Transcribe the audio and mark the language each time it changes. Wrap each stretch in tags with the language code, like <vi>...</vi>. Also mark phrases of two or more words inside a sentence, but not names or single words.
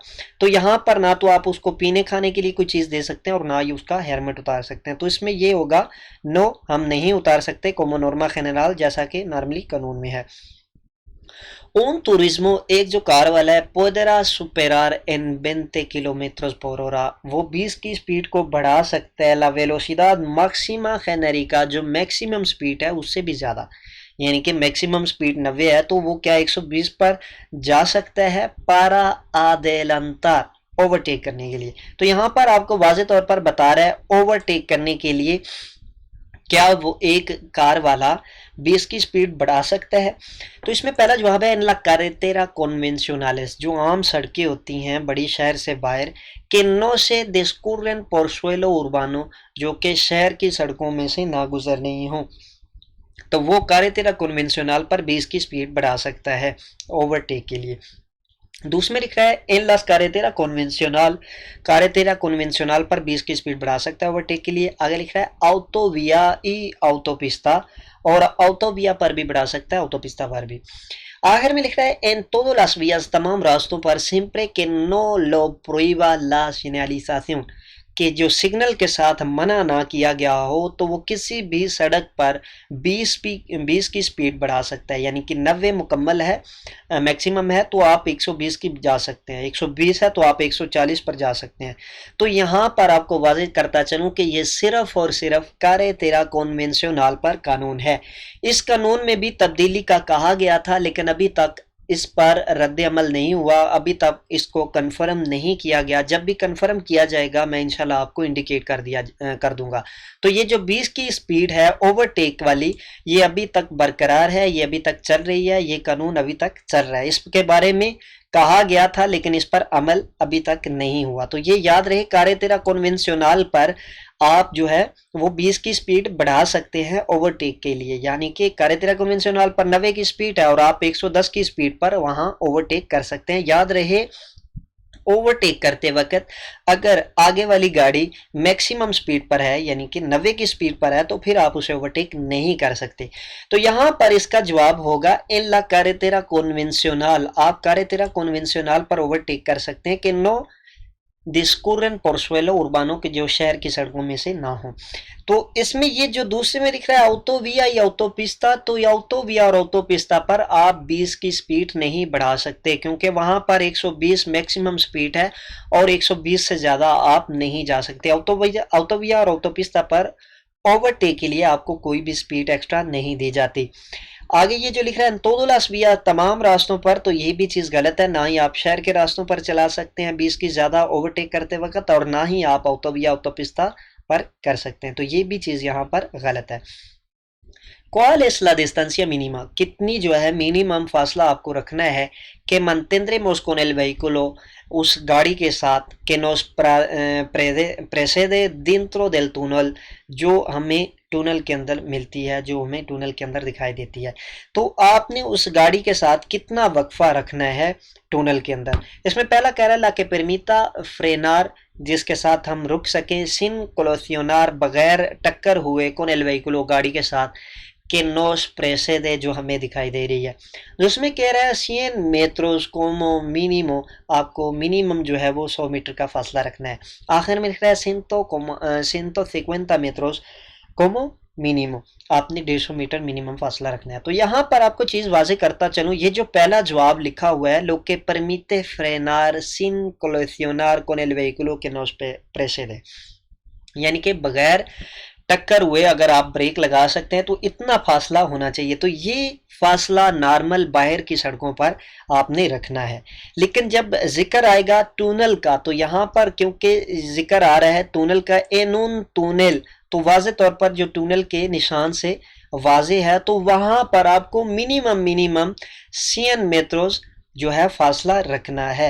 <ur>تو یہاں پر نہ تو آپ اس کو پینے کھانے کے لیے کوئی چیز دے سکتے ہیں اور نہ ہی اس کا ہیلمٹ اتار سکتے ہیں، تو اس میں یہ ہوگا نو، ہم نہیں اتار سکتے</ur> <es>como norma general،</es> <ur>جیسا کہ نارملی قانون میں ہے۔</ur> <es>un turismo،</es> <ur>ایک جو کار والا ہے،</ur> <es>podrá superar en 20 kilómetros por hora،</es> <ur>وہ 20 کی سپیڈ کو بڑھا سکتا ہے،</ur> <es>la velocidad máxima genérica،</es> <ur>جو میکسیمم سپیڈ ہے اس سے بھی زیادہ، یعنی کہ میکسیمم سپیڈ 90 ہے تو وہ کیا 120 پر جا سکتا ہے</ur> <es>para adelantar</es> <ur>اوورٹیک کرنے کے لیے. تو یہاں پر آپ کو واضح طور پر بتا رہا ہے اوورٹیک کرنے کے لیے کیا وہ ایک کار والا 20 کی سپیڈ بڑھا سکتا ہے. تو اس میں پہلا جواب ہے</ur> <es>en la carretera convencionales</es> <ur>جو عام سڑکیں ہوتی ہیں بڑی شہر سے باہر کہ</ur> <es>no se discurren por suelo urbano</es> <ur>جو کہ شہر کی سڑکوں میں سے نہ گزر نہیں ہوں تو وہ</ur> <es>carretera convencional</es> <ur>پر 20 کی سپیڈ بڑھا سکتا ہے اوورٹیک کے لیے. دوسرے میں لکھ رہا ہے</ur> <es>en las carretera convencional</es> <ur>پر 20 کی سپیڈ بڑھا سکتا ہے اوورٹیک کے لیے. آگے لکھ رہا ہے</ur> <es>autovía y autopista</es> <ur>اور autovía پر بھی بڑھا سکتا ہے autopista پر بھی. آخر میں لکھ رہا ہے</ur> <es>en todas las vías</es> <ur>تمام راستوں پر</ur> <es>siempre que no lo prohíba la señalización</es> <ur>کہ جو سگنل کے ساتھ منع نہ کیا گیا ہو تو وہ کسی بھی سڑک پر 20 کی سپیڈ بڑھا سکتا ہے. یعنی کہ 90 مکمل ہے میکسیمم ہے تو آپ 120 کی جا سکتے ہیں, 120 ہے تو آپ 140 پر جا سکتے ہیں. تو یہاں پر آپ کو واضح کرتا چلوں کہ یہ صرف اور صرف</ur> <es>carretera convencional</es> <ur>پر قانون ہے. اس قانون میں بھی تبدیلی کا کہا گیا تھا لیکن ابھی تک اس پر رد عمل نہیں ہوا, ابھی تک اس کو کنفرم نہیں کیا گیا. جب بھی کنفرم کیا جائے گا میں انشاءاللہ آپ کو انڈیکیٹ کر دوں گا. تو یہ جو 20 کی سپیڈ ہے اوورٹیک والی یہ ابھی تک برقرار ہے, یہ ابھی تک چل رہی ہے, یہ قانون ابھی تک چل رہا ہے. اس کے بارے میں کہا گیا تھا لیکن اس پر عمل ابھی تک نہیں ہوا. تو یہ یاد رہے</ur> <es>carretera convencional</es> <ur>پر آپ جو ہے وہ 20 کی سپیڈ بڑھا سکتے ہیں اوورٹیک کے لیے. یعنی کہ</ur> <es>carretera convencional</es> <ur>پر 90 کی سپیڈ ہے اور آپ 110 کی سپیڈ پر وہاں اوورٹیک کر سکتے ہیں. یاد رہے اوورٹیک کرتے وقت اگر آگے والی گاڑی میکسیمم سپیڈ پر ہے یعنی کہ 90 کی سپیڈ پر ہے تو پھر آپ اسے اوورٹیک نہیں کر سکتے. تو یہاں پر اس کا جواب ہوگا</ur> <es>en la carretera convencional</es> <ur>آپ</ur> <es>carretera convencional</es> <ur>پر اوورٹیک کر سکتے ہیں کہ</ur> <es>no discurren por suelo urbano</es> <ur>کہ جو شہر کی سڑکوں میں سے نہ ہوں. تو اس میں یہ جو دوسرے میں لکھ رہا ہے autovía یا autopista تو یہ autovía اور autopista پر آپ 20 کی سپیڈ نہیں بڑھا سکتے کیونکہ وہاں پر 120 میکسیمم سپیڈ ہے اور 120 سے زیادہ آپ نہیں جا سکتے. autovía اور autopista پر اوورٹیک کے لیے آپ کو کوئی بھی سپیڈ ایکسٹرا نہیں دی جاتی. آگے یہ جو لکھ رہا ہے</ur> <es>todas las vías</es> <ur>تمام راستوں پر تو یہ بھی چیز غلط ہے. نہ ہی آپ شہر کے راستوں پر چلا سکتے ہیں 20 کی زیادہ اوورٹیک کرتے وقت اور نہ ہی آپ</ur> <es>autovía autopista</es> <ur>پر کر سکتے ہیں. تو یہ بھی چیز یہاں پر غلط ہے.</ur> <es>¿Cuál es la distancia mínima</es> <ur>کتنی جو ہے منیمم فاصلہ آپ کو رکھنا ہے کہ</ur> <es>mantendremos con el vehículo</es> <ur>اس گاڑی کے ساتھ کہ</ur> <es>nos precede dentro del túnel</es> <ur>جو ہمیں ٹونل کے اندر ملتی ہے, جو ہمیں ٹونل کے اندر دکھائی دیتی ہے. تو آپ نے اس گاڑی کے ساتھ کتنا وقفہ رکھنا ہے ٹونل کے اندر. اس میں پہلا کہہ رہا ہے</ur> <es>la que permita frenar</es> <ur>جس کے ساتھ ہم رک سکیں</ur> <es>sin colisionar</es> <ur>بغیر ٹکر ہوئے</ur> <es>con el vehículo</es> <ur>گاڑی کے ساتھ کہ</ur> <es>nos precede</es> <ur>جو ہمیں دکھائی دے رہی ہے. اس میں کہہ رہا ہے 100</ur> <es>metros como mínimo</es> <ur>آپ کو منیمم جو ہے وہ 100 میٹر کا فاصلہ رکھنا ہے. آخر میں لکھ رہا ہے 150</ur> <es>metros como mínimo</es> <ur>آپ نے 150 میٹر منیمم فاصلہ رکھنا ہے. تو یہاں پر آپ کو چیز واضح کرتا چلوں یہ جو پہلا جواب لکھا ہوا ہے</ur> <es>lo que permite frenar sin colisionar con el vehículo que nos precede</es> <ur>یعنی کہ بغیر ٹکر ہوئے اگر آپ بریک لگا سکتے ہیں تو اتنا فاصلہ ہونا چاہیے. تو یہ فاصلہ نارمل باہر کی سڑکوں پر آپ نے رکھنا ہے. لیکن جب ذکر آئے گا ٹونل کا تو یہاں پر کیونکہ ذکر آ رہا ہے ٹونل کا</ur> <es>en un túnel</es> <ur>تو واضح طور پر جو ٹونل کے نشان سے واضح ہے تو وہاں پر آپ کو منیمم 100 میٹرز جو ہے فاصلہ رکھنا ہے.</ur>